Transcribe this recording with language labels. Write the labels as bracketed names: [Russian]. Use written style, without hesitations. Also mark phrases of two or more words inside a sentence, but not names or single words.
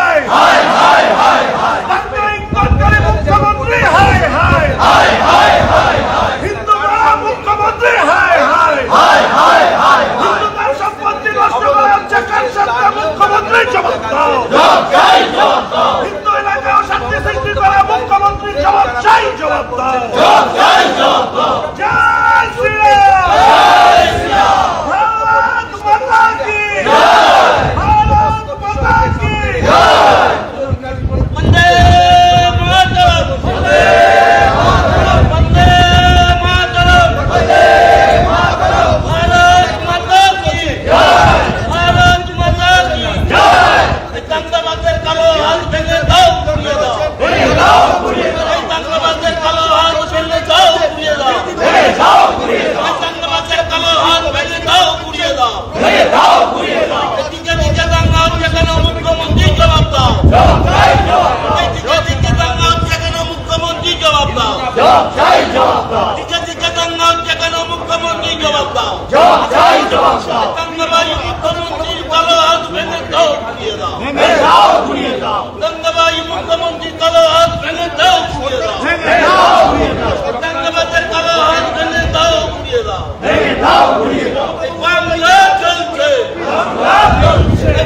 [Bangla] দাঙ্গা ইন্ধনকারী মুখ্যমন্ত্রী হায় হিন্দুরা মুখ্যমন্ত্রী হায় হিন্দুদের সম্পত্তি নষ্ট করা হচ্ছে, কার সাথে মুখ্যমন্ত্রী জবাব দাও হিন্দু এলাকায় অশান্তি সৃষ্টি করে মুখ্যমন্ত্রী জবাব দাও জয় শ্রী রাম [Hindi] भारत माता की भारत माता की वंदे मातरम वंदे मातरम भारत माता की [Bangla] दंगाबाजদের কালো হাত ভেঙে দাও পুড়িয়ে দাও দंगाबाजদের কালো হাত ভেঙে দাও পুড়িয়ে দাও দंगाबाजদের কালো হাত ভেঙে দাও পুড়িয়ে দাও দিকে দিকে দাঙ্গা হচ্ছে কেন, মুখ্যমন্ত্রী জবাব দাও দিকে দিকে দাঙ্গা হচ্ছে কেন, মুখ্যমন্ত্রী জবাব দাও দিকে দিকে দাঙ্গা হচ্ছে কেন, মুখ্যমন্ত্রী জবাব দাও দंगाबाज মুখ্যমন্ত্রীর কালো হাত ভেঙে দাও পুড়িয়ে দাও দंगाबाज মুখ্যমন্ত্রীর কালো হাত ভেঙে দাও পুড়িয়ে দাও দंगाबाजদের কালো হাত ভেঙে দাও পুড়িয়ে দাও বাংলা চলছে